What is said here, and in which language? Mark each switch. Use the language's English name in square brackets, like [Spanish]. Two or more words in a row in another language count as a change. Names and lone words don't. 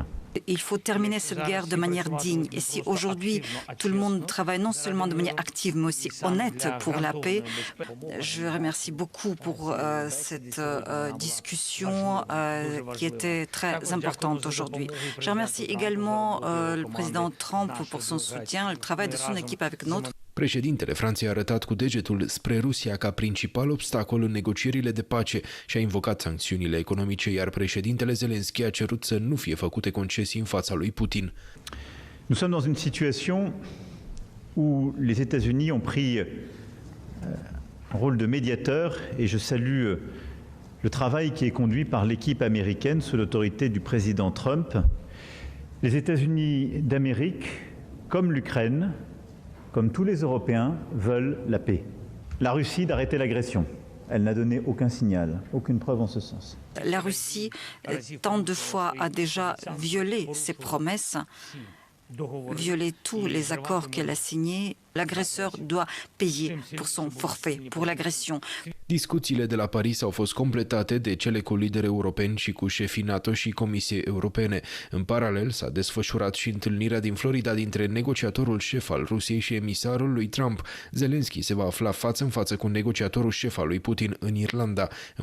[French] Il faut terminer cette guerre de manière digne. Et si aujourd'hui tout le monde travaille non seulement de manière active, mais aussi honnête pour la paix, je remercie beaucoup pour cette discussion qui était très importante aujourd'hui. Je remercie également le président Trump pour son soutien, le travail de son équipe avec notre. [Romanian] Președintele Franței a arătat cu degetul spre Rusia ca principal obstacol în negocierile de pace și a invocat sancțiunile economice, iar președintele Zelensky a cerut să nu fie făcute concesii în fața lui Putin. [French] Nous sommes dans une situation où les États-Unis ont pris un rôle de médiateur et je salue le travail qui est conduit par l'équipe américaine sous l'autorité du président Trump. Les États-Unis d'Amérique, comme l'Ukraine, comme tous les Européens, veulent la paix. La Russie d'arrêter l'agression. Elle n'a donné aucun signal, aucune preuve en ce sens. La Russie, tant de fois, a déjà violé ses promesses, violé tous les accords qu'elle a signés. L'agresseur doit payer pour son forfait, pour l'agression. [Romanian] Discuțiile de la Paris au fost completate de cele cu lideri europeni și cu șefii NATO și Comisiei Europene. În paralel, s-a desfășurat și întâlnirea din Florida dintre negociatorul șef al Rusiei și emisarul lui Trump. Zelensky se va afla față în față cu negociatorul șef al lui Putin în Irlanda.